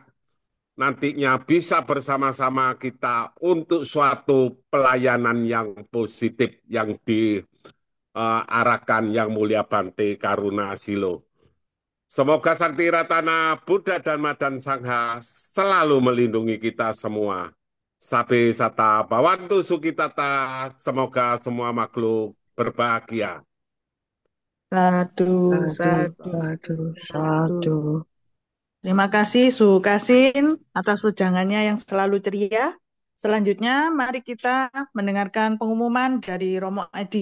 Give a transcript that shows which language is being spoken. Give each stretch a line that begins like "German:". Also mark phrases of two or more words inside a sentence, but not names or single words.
Indonesian: Nantinya bisa bersama-sama kita untuk suatu pelayanan yang positif yang diarahkan Yang Mulia Bante Karunasilo. Semoga Sakti Ratana Buddha Dharma dan Sangha selalu melindungi kita semua.
Pali: Sabe sata bawantu sukitata,
Indonesian: semoga semua makhluk berbahagia.
Pali: Sadu, Sadu, sadu, sadu, sadu. sadu.
Indonesian: Terima kasih Suhu Kasin atas wejangannya yang selalu ceria. Selanjutnya, mari kita mendengarkan pengumuman dari Romo Edi.